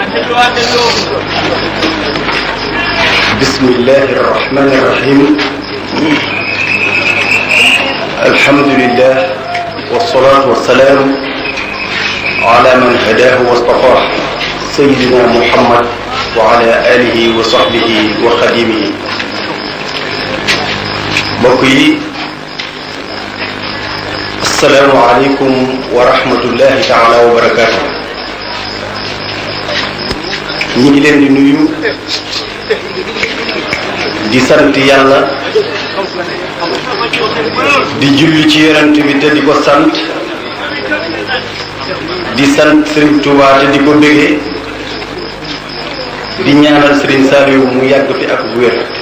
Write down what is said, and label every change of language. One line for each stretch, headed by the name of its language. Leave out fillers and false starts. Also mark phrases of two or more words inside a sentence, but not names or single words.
Arabic: بسم الله الرحمن الرحيم. الحمد لله والصلاة والسلام على من هداه واصطفاه سيدنا محمد وعلى آله وصحبه وخديمه.
Wolof: mbokk yi
Arabic: السلام عليكم ورحمة الله تعالى وبركاته.
Wolof: ñi ngi leen di nuyu di sant yàlla di julli ci yonent bi te di ko sant di sant Serigne Touba te di ko bëggee di ñaanal Serigne Saliou mu yàgg fi ak wér.